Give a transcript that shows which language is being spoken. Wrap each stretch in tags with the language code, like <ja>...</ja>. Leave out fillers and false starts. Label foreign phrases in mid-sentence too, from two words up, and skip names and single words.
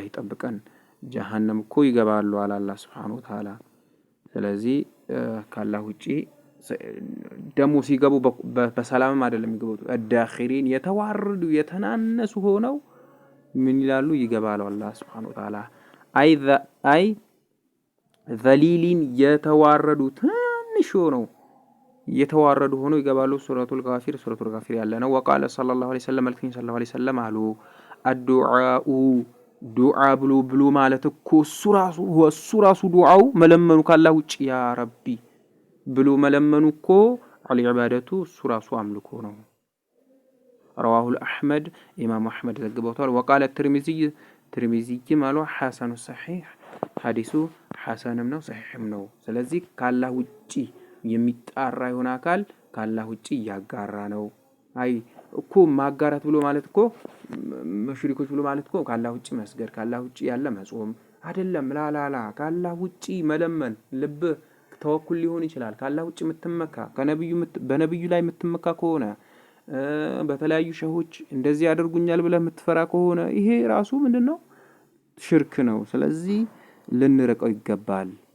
<am>ይጠብቀን ጀሃነም እኮ ይገባሉ አላህ</am> <ar>سبحانه وتعالى</ar> <am>ስለዚህ ካላህ ውጪ ደሞ ሲገቡ በሰላም አይደለም ይገቡት አዳኺሪን የተዋረዱ የተናነሱ ሆነው ምን ይላሉ ይገባሉ አላህ</am> <ar>سبحانه وتعالى</ar> <am>አይ ذليلين የተዋረዱ ትንሽ ሆነው የተዋረዱ ሆነው ይገባሉ ሱረቱል ጋፊር ያለ ነው</am> <ar>وقال صلى الله عليه وسلم</ar> <am>መልክኝ</am> <ar>صلى الله عليه وسلم</ar> <am>አሉ الدعاء ብሉ ማለት እኮ እሱ ራሱ ዱዓው መለመኑ ካላህ ውጪ</am> <ar>يا ربي</ar> <am>ብሉ መለመኑ እኮ አሊ ኢባደቱ እሱ ራሱ አምልኮ ነው</am> <ar>رواه احمد</ar> <am>امام احمد ዘግበውታል</am> <ar>وقال الترمذي</ar> <am>ማለው</am> <ar>حسن صحيح</ar> <am>ሐዲሱ ሐሰንም ነው ሰሒህም ነው ስለዚህ ካላህ ውጪ የሚጣራ ይሆን አካል ካላህ ውጪ ያጋራ ነው አይ እኮ ማጋራት ብሎ ማለት እኮ ሙሽሪኮች ብሎ ማለት እኮ ካላህ ውጪ መስገድ ካላህ ውጪ ያለ መጾም አይደለም ላላላ ካላህ ውጪ መለመን ልብ ተወኩል ሊሆን ይችላል ካላህ ውጪ የምትመካ በነብዩ ላይ የምትመካ ከሆነ በተለያዩ ሸሆች እንደዚህ ያደርጉኛል ብለ የምትፈራ ከሆነ ይሄ ራሱ ምንድነው ሽርክ ነው ስለዚህ ልንርቀው ይገባል</am>